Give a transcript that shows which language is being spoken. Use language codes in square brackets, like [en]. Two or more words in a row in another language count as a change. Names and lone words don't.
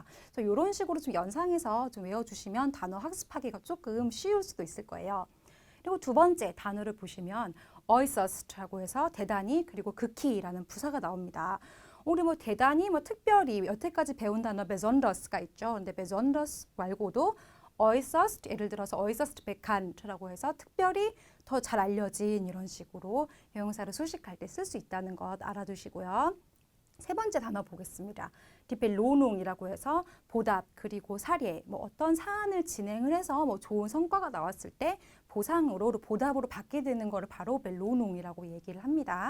[ko] 그래서 이런 식으로 좀 연상해서 좀 외워주시면 단어 학습하기가 조금 쉬울 수도 있을 거예요. 그리고 두 번째 단어를 보시면 äußerst라고 해서 대단히 그리고 극히라는 부사가 나옵니다. 우리 대단히 특별히 여태까지 배운 단어 besonders가 있죠. 근데 besonders 말고도 äußerst, 예를 들어서 [de] äußerst bekannt [ko] 라고 해서 특별히 더 잘 알려진 이런 식으로 형용사를 수식할 때 쓸 수 있다는 것 알아두시고요. 세 번째 단어 보겠습니다. [de] Die Belohnung [ko] 이라고 해서 보답 그리고 사례 어떤 사안을 진행을 해서 좋은 성과가 나왔을 때 보상으로 보답으로 받게 되는 것을 바로 Belohnung이라고 얘기를 합니다.